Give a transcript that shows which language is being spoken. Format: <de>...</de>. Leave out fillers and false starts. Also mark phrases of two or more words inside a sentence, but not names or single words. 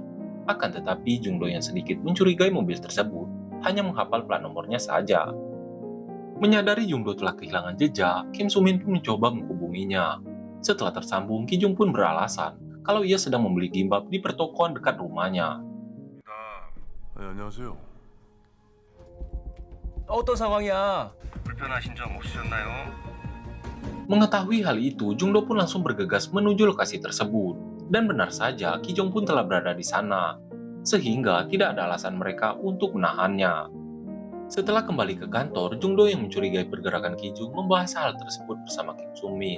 <id>Akan tetapi, Jungdo yang sedikit mencurigai mobil tersebut, hanya menghafal plat nomornya saja. Menyadari Jungdo telah kehilangan jejak, Kim Soo Min pun mencoba menghubunginya. Setelah tersambung, Ki Jung pun beralasan kalau ia sedang membeli gimbap di pertokoan dekat rumahnya.</id> <ko>네, 안녕하세요. 어떤 상황이야? 불편하신 점 없으셨나요?</ko> <id>Mengetahui hal itu, Jungdo pun langsung bergegas menuju lokasi tersebut. Dan benar saja, Ki Jung pun telah berada di sana, sehingga tidak ada alasan mereka untuk menahannya. Setelah kembali ke kantor, Jungdo yang mencurigai pergerakan Ki Jung membahas hal tersebut bersama Kim Soo Min.</id>